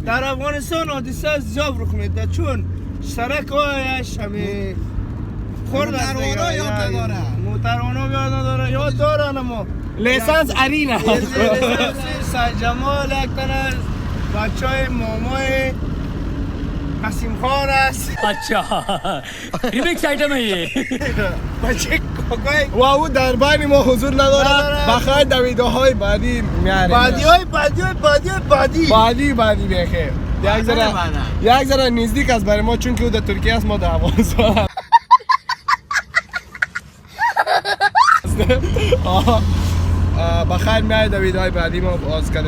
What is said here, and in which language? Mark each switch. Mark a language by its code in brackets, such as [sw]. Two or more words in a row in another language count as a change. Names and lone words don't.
[fa] در افغانستان حادثه زیاد رخ میده چون سرک هایش همه خورد است دیگه. موتروانا یاد نداره. یاد داره اما لیسانس ارینه. سرجمال یک تن از بچه های مامای قسیم خان است. [hi] अच्छा [en] remix item [hi] है ये [fa] بچه کاکای و او در بین ما حضور نداره. بخیر در ویدیوهای بعدی میاریم. بعدی بخیر. یک ذره نزدیک است برای ما چون که او در ترکیه است، ما در افغانستان. بخیر میاد در ویدیوهای بعدی ما باز کردیم.